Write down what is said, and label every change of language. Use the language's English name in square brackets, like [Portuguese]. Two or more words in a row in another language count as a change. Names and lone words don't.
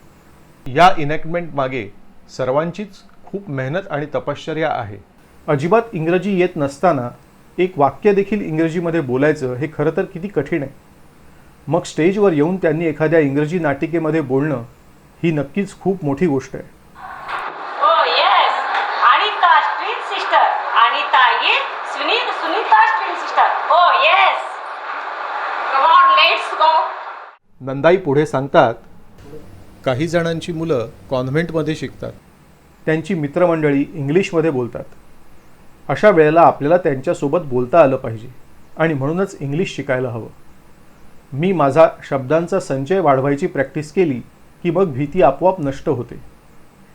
[Marathi] या इनॅक्टमेंट मागे सर्वांचीच खूप मेहनत आणि तपश्चर्या आहे. अजिबात इंग्रजी येत नसताना एक वाक्य देखील इंग्रजीमध्ये बोलायचं हे खरं तर किती कठीण आहे. मग स्टेजवर येऊन त्यांनी एखाद्या इंग्रजी नाटिकेमध्ये बोलणं ही नक्कीच खूप मोठी गोष्ट आहे. [English] Oh yes, Anita's twin sister. Anita is Sunita's twin sister. Oh yes. Come on, let's go. [Marathi] नंदाई पुढे सांगतात, काही जणांची मुलं कॉन्व्हेंटमध्ये शिकतात. त्यांची मित्रमंडळी इंग्लिशमध्ये बोलतात. अशा वेळेला आपल्याला त्यांच्यासोबत बोलता आलं पाहिजे आणि म्हणूनच इंग्लिश शिकायला हवं. मी माझा शब्दांचा संचय वाढवायची प्रॅक्टिस केली की मग भीती आपोआप नष्ट होते.